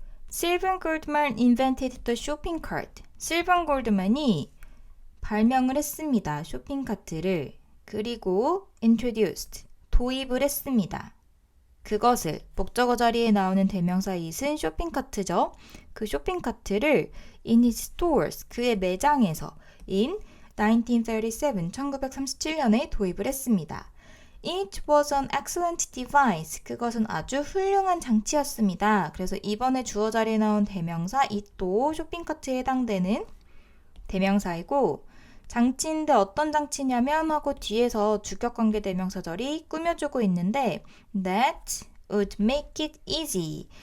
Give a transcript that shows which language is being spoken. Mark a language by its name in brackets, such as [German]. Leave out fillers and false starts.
[English] Sylvan Goldman invented the shopping cart. [Korean] 실반 골드만이 발명을 했습니다. 쇼핑카트를. 그리고 introduced, 도입을 했습니다. 그것을, 목적어 자리에 나오는 대명사 it은 쇼핑카트죠. 그 쇼핑카트를 [English] in his stores, [Korean] 그의 매장에서 in 1937, 1937년에 도입을 했습니다. [English] It was an excellent device. [Korean] 그것은 아주 훌륭한 장치였습니다. 그래서 이번에 주어 자리에 나온 대명사 it도 쇼핑카트에 해당되는 대명사이고, 장치인데 어떤 장치냐면 하고 뒤에서 주격관계 대명사절이 꾸며주고 있는데 [English] that would make it easy.